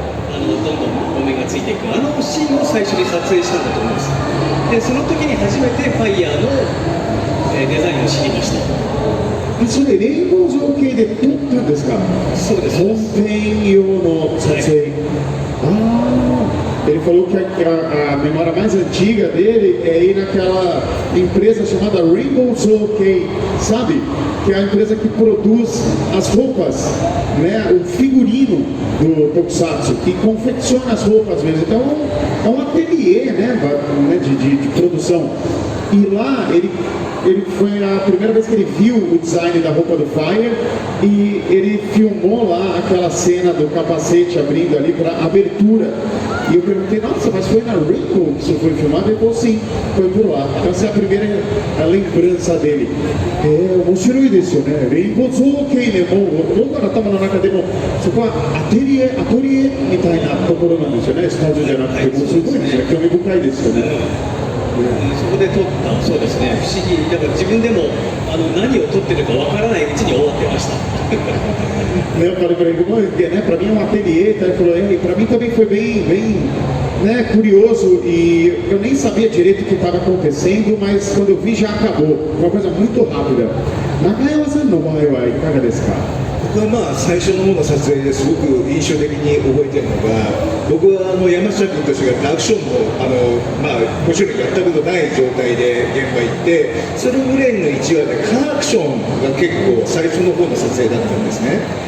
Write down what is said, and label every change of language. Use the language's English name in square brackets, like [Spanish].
[Japanese] どんどんお面がついていくシーンを最初に撮影したんだと思います。でその時に初めてファイヤーのデザインを知りました。それレインボー造形で撮ったんですか？そうです。本編用の撮影。 [Portuguese] Ele falou que a memória mais antiga dele é ir naquela empresa chamada Rainbow Soul, sabe? Que é a empresa que produz as roupas, né? O figurino do Tokusatsu, que confecciona as roupas mesmo. Então é um ateliê, né? De produção. E lá ele foi a primeira vez que ele viu o design da roupa do Fire e ele filmou lá aquela cena do capacete abrindo ali para abertura. E eu perguntei, nossa, mas foi na Rainbow que isso foi filmado? Ele falou, sim, foi por lá. Então essa é a primeira lembrança dele. [Japanese] 面白いですよね。レインボー造形でも僕らの頭の中でもそこはアトリエみたいなところなんですよね。スタジオじゃなくて、もうすごいですね。興味深いですよね。そこで撮ったそうですね、不思議だから自分でも何を撮ってるかわからないうちに終わってました。 [Portuguese] Eu falei para ele, né, para mim é um ateliê, tá? Ele falou, para mim também foi bem né, curioso e eu nem sabia direito o que estava acontecendo, mas quando eu vi já acabou, uma coisa muito rápida. [Japanese] Nakayawa-sanの場合はいかがですか？僕は最初の方の撮影ですごく印象的に覚えてるのが、僕は山下君たちがアクションももちろんやったことない状態で現場行って、それぐらいの1話でカーアクションが結構最初の方の撮影だったんですね。